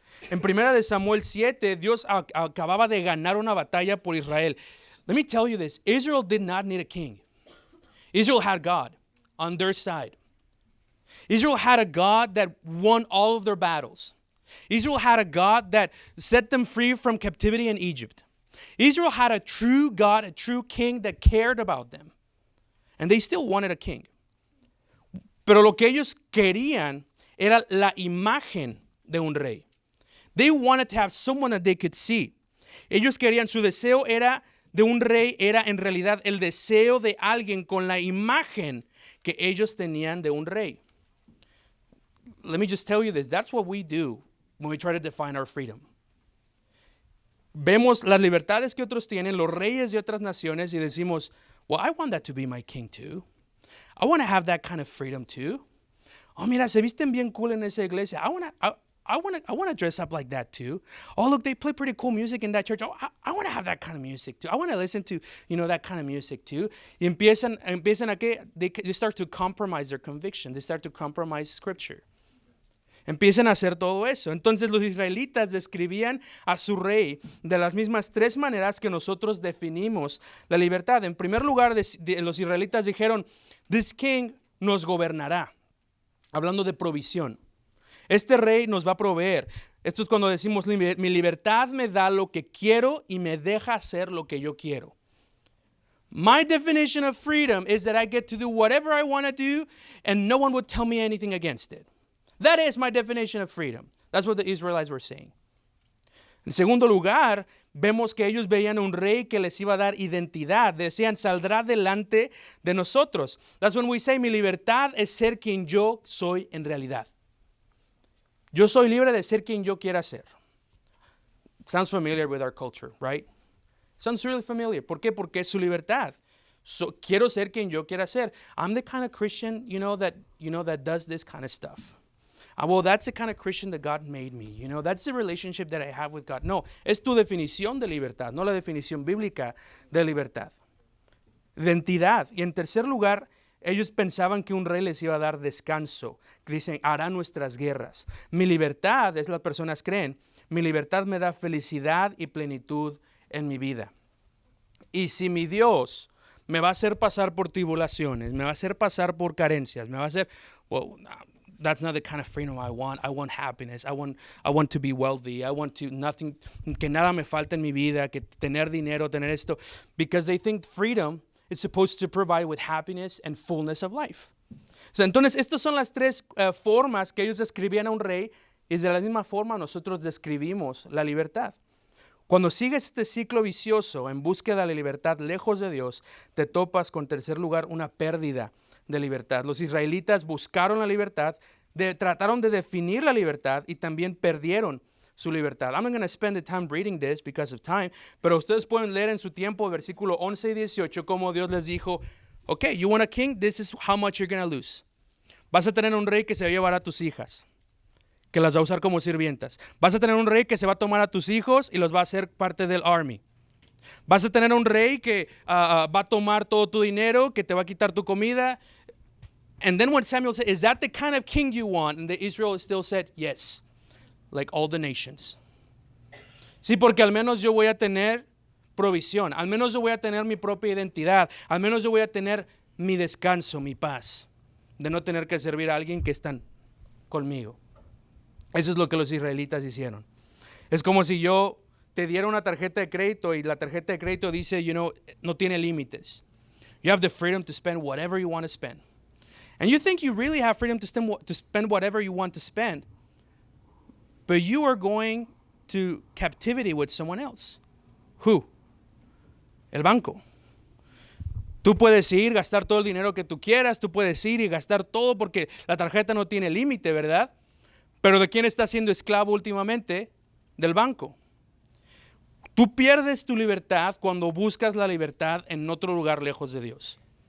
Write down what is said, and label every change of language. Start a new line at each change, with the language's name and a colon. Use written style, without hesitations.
Spanish: En 1 Samuel 7, Dios acababa de ganar una batalla por Israel.
English: Let me tell you this, Israel did not need a king. Israel had God on their side. Israel had a God that won all of their battles. Israel had a God that set them free from captivity in Egypt. Israel had a true God, a true king that cared about them. And they still wanted a king.
Spanish: Pero lo que ellos querían era la imagen de un rey.
English: They wanted to have someone that they could see.
Spanish: Ellos querían, su deseo era de un rey, era en realidad el deseo de alguien con la imagen que ellos tenían de un rey.
English: Let me just tell you this. That's what we do when we try to define our freedom.
Spanish: Vemos las libertades que otros tienen, los reyes de otras naciones, y decimos,
English: well, I want that to be my king too. I want to have that kind of freedom too.
Spanish: Oh, mira, se visten bien cool en esa iglesia.
English: I want to dress up like that too. Oh, look, they play pretty cool music in that church. Oh, I want to have that kind of music too. I want to listen to, that kind of music too.
Spanish: Y empiezan a que
English: they start to compromise their conviction. They start to compromise scripture.
Spanish: Empiezan a hacer todo eso. Entonces los israelitas describían a su rey de las mismas tres maneras que nosotros definimos la libertad. En primer lugar, los israelitas dijeron,
English: this king
Spanish: nos gobernará. Hablando de provisión. Este rey nos va a proveer. Esto es cuando decimos, mi libertad me da lo que quiero y me deja hacer lo que yo quiero.
English: My definition of freedom is that I get to do whatever I want to do and no one would tell me anything against it. That is my definition of freedom. That's what the Israelites were saying.
Spanish: En segundo lugar, vemos que ellos veían un rey que les iba a dar identidad. Decían, saldrá delante de nosotros.
English: That's when we say,
Spanish: mi libertad es ser quien yo soy en realidad. Yo soy libre de ser quien yo quiera ser.
English: Sounds familiar with our culture, right? Sounds really familiar.
Spanish: ¿Por qué? Porque es su libertad. Quiero ser quien yo quiera ser.
English: I'm the kind of Christian, that does this kind of stuff. Well, that's the kind of Christian that God made me. That's the relationship that I have with God.
Spanish: No, es tu definición de libertad, no la definición bíblica de libertad. Identidad. Y en tercer lugar, ellos pensaban que un rey les iba a dar descanso. Dicen, hará nuestras guerras. Mi libertad, es las personas creen, mi libertad me da felicidad y plenitud en mi vida. Y si mi Dios me va a hacer pasar por tribulaciones, me va a hacer pasar por carencias, me va a hacer,
English: well, that's not the kind of freedom I want. I want happiness. I want to be wealthy. I want to
Spanish: que nada me falte en mi vida, que tener dinero, tener esto,
English: because they think freedom is supposed to provide with happiness and fullness of life.
Spanish: Entonces, estas son las tres formas que ellos describían a un rey, y de la misma forma nosotros describimos la libertad. Cuando sigues este ciclo vicioso en búsqueda de la libertad lejos de Dios, te topas con, en tercer lugar, una pérdida de libertad. Los israelitas buscaron la libertad, trataron de definir la libertad y también perdieron su libertad.
English: I'm not going to spend the time reading this because of time,
Spanish: pero ustedes pueden leer en su tiempo versículo 11 y 18 cómo Dios les dijo,
English: okay, you want a king? This is how much you're going to lose.
Spanish: Vas a tener un rey que se va a llevar a tus hijas, que las va a usar como sirvientas. Vas a tener un rey que se va a tomar a tus hijos y los va a hacer parte del army. Vas a tener un rey que va a tomar todo tu dinero, que te va a quitar tu comida.
English: And then when Samuel said, is that the kind of king you want? And the Israel still said, yes, like all the nations.
Spanish: Sí, porque al menos yo voy a tener provisión. Al menos yo voy a tener mi propia identidad. Al menos yo voy a tener mi descanso, mi paz. De no tener que servir a alguien que está conmigo. Eso es lo que los israelitas hicieron. Es como si yo te diera una tarjeta de crédito y la tarjeta de crédito dice, no tiene límites.
English: You have the freedom to spend whatever you want to spend. And you think you really have freedom to spend whatever you want to spend. But you are going to captivity with someone else. Who?
Spanish: El banco. Tú puedes ir, gastar todo el dinero que tú quieras. Tú puedes ir y gastar todo porque la tarjeta no tiene límite, ¿verdad? Pero ¿de quién está siendo esclavo últimamente? Del banco. Tú pierdes tu libertad cuando buscas la libertad en otro lugar lejos de Dios.